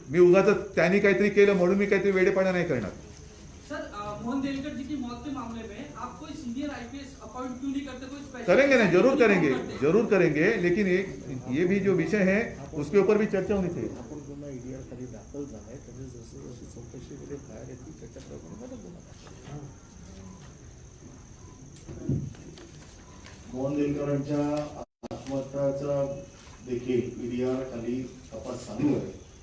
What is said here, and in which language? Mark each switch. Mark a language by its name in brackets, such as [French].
[Marathi] मी उगाच त्यांनी काहीतरी केलं म्हणून मी काहीतरी वेडेपणा नाही करणार। [Hindi] सर, मोहन देलकर जी की मौत के मामले में आप कोई सीनियर आईपीएस अपॉइंट क्यों नहीं करते? कोई स्पेशल करेंगे ना, जरूर करेंगे, जरूर करेंगे, लेकिन ये भी जो विषय है उसके ऊपर भी चर्चा होनी चाहिए। [Marathi] आपण पुन्हा ईडीआर खाली दाखल झालाय, त्याची जशी जशी चौकशीमध्ये बाहेर येते त्याच्याप्रमाणे मोहन देलकरांच्या आत्महत्याचा देखील ईडीआर खाली तपास चालू आहे।